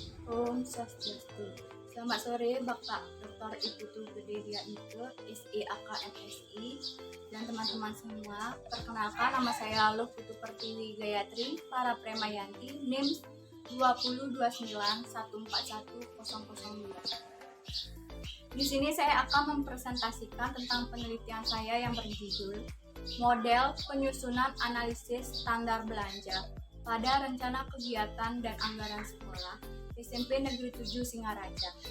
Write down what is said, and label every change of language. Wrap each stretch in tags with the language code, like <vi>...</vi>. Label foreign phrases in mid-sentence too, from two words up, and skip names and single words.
<id>Om Swastiastu. Selamat sore Bapak Dr. Iputu Gede Dianike, SIAK MSI, dan teman-teman semua. Perkenalkan, nama saya Loputu Pertiwi Gayatri, para Premayanti, NIM 20291410002. Di sini saya akan mempresentasikan tentang penelitian saya yang berjudul Model Penyusunan Analisis Standar Belanja pada Rencana Kegiatan dan Anggaran Sekolah SMP Negeri 7 Singaraja.</id>